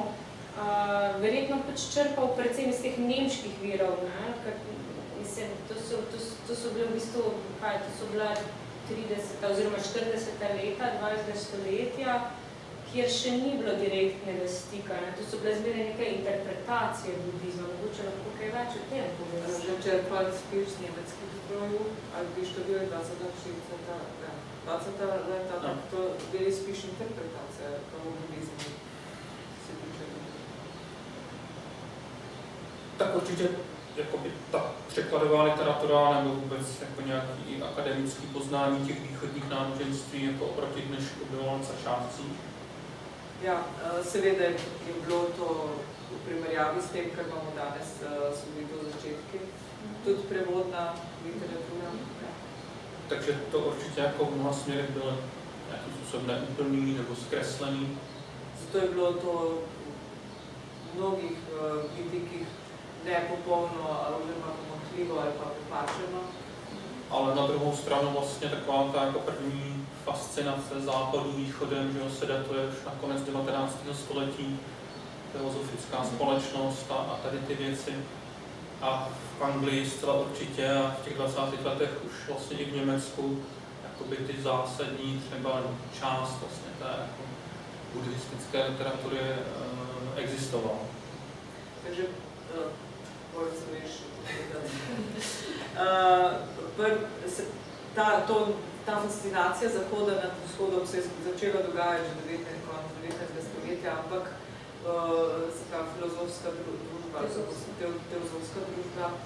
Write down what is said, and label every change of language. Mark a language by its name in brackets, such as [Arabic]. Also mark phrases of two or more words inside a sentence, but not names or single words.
[Slovenian] Verjetno črpal predvsem iz teh nemških virov, ker mislim, to so bile v bistvu, to so bila 30. oziroma 40. leta 20. stoletja, kjer še ni bilo direktnega stika. To so bile zmeraj neke interpretacije budizma. Mogoče lahko kaj več o tem povedati. [Czech] Že črpali spíš z německých zdrojů, ale když to byly 20. leta, tak to byly spíš interpretace toho budizmu. Tak určitě jakoby ta překladová literatura nebo vůbec jako nějaký akademický poznání těch východních náboženství jako oproti dnešku bylo na začátcích. [Slovenian] Ja, seveda je bilo to v primerjavi s tem, kar imamo danes, so bili to začetki, tudi prevodna literatura. [Czech] Takže to určitě jako v mnoha směrech bylo nějakým způsobem neúplný nebo zkreslený. [Slovenian] Zato je bilo to v mnogih vidikih nepopolno, oziroma pomanjkljivo ali pa prepačeno. [Czech] Ale na druhou stranu vlastně taková ta jako první fascinace západu východem, že se datuje už na konec 19. století, teozofická společnost a tady ty věci. A v Anglii zcela určitě a v těch 20. letech už vlastně i v Německu jakoby ty zásadní třeba část vlastně té jako buddhistické literatury existovala. [Slovenian] Takže ta fascinacija Zahoda nad Vzhodom se je začela dogajati že konec 19. stoletja, ampak filozofska družba, teozofska družba.